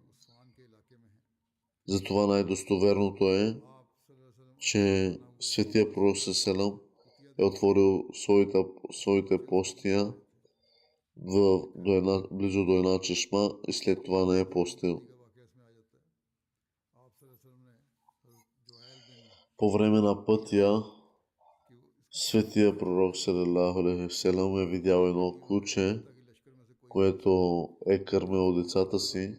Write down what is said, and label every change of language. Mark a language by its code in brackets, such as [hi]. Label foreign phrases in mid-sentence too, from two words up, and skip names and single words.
[bg] Затова най-достоверното е, че Светия Пророк Съселам е отворил своите постия близо до една чешма и след това не е постил. По време на пътя Светия Пророк [ar] صلى الله عليه وسلم [bg] е видял едно куче, което е кърмило децата си.